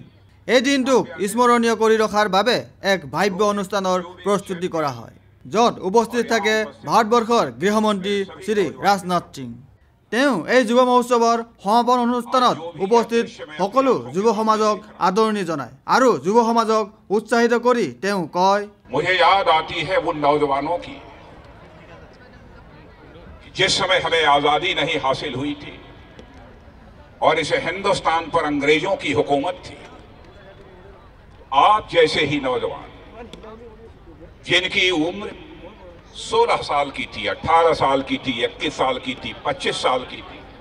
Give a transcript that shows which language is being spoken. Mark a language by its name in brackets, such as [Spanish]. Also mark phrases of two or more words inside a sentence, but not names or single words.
[Assamese] এই দিনটোক স্মৰণীয় কৰি ৰখাৰ বাবে এক ভাব্য অনুষ্ঠানৰ প্ৰস্তুতি কৰা হয়, য'ত উপস্থিত থাকে ভাৰতবৰ্ষৰ গৃহমন্ত্ৰী শ্ৰী ৰাজনাথ সিং। তেওঁ এই যুৱ মহোৎসৱৰ সমাপন অনুষ্ঠানত উপস্থিত সকলো যুৱ সমাজক আদৰণি জনায় আৰু যুৱ সমাজক উৎসাহিত কৰি তেওঁ কয়, [Hindi] मुझे याद आती है वो नौजवानों की जिस समय हमें आजादी नहीं हासिल हुई थी और इसे हिंदुस्तान पर अंग्रेजों की हुकूमत थी। आप जैसे ही नौजवान जिनकी उम्र 16 साल की थी, 18 साल की थी, 21 साल की थी, 25 साल की थी,